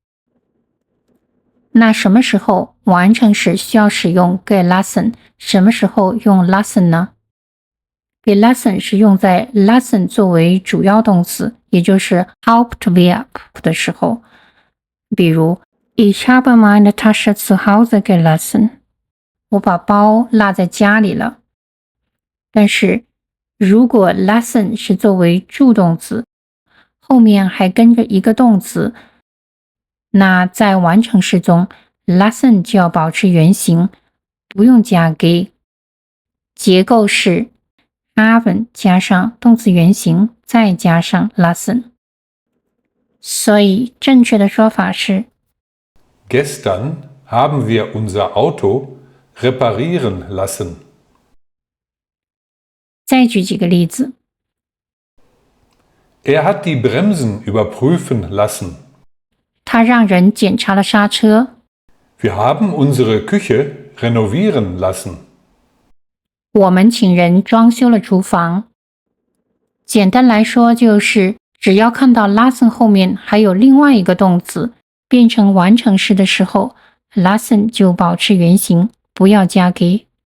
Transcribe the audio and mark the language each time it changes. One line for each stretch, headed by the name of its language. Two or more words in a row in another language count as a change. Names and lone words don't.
Chinese: 那什么时候完成时需要使用 gelassen， 什么时候用 lassen 呢？ gelassen 是用在 lassen 作为主要动词，也就是 Hauptverb 的时候，比如
German: Ich habe meine Tasche zu Hause gelassen，
Chinese: 我把包落在家里了。但是如果 lassen 是作为助动词，后面还跟着一个动词，那在完成式中 lassen 就要保持原形，不用加 ge。结构是 haben 加上动词原形，再加上 lassen。所以正确的说法是
German: Gestern haben wir unser Auto reparieren lassen.
Chinese: 再举几个例子。
German: Er hat die Bremsen überprüfen lassen.
Chinese: 他让人检查了刹车。
German: Wir haben unsere Küche renovieren lassen.
Chinese: 我们请人装修了厨房。简单来说就是只要看到 lassen 后面还有另外一个动词变成完成式的时候， lassen 就保持原形，不要加 ge。